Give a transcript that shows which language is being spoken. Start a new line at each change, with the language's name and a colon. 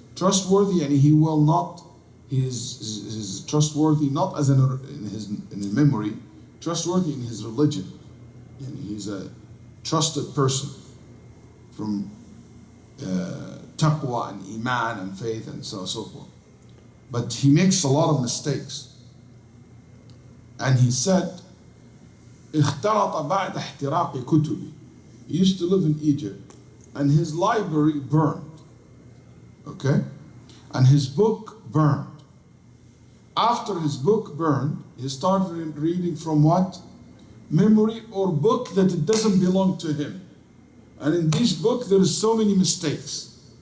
English: trustworthy, and he will not, he is trustworthy not as in his memory, trustworthy in his religion. And he's a trusted person from taqwa and iman and faith and so forth. But he makes a lot of mistakes. And he said,
Arabic: اختلط بعد احتراق كتبي.
English: He used to live in Egypt, and his library burned. Okay? And his book burned. After his book burned, he started reading from what? Memory or book that it doesn't belong to him. And in this book there is so many mistakes.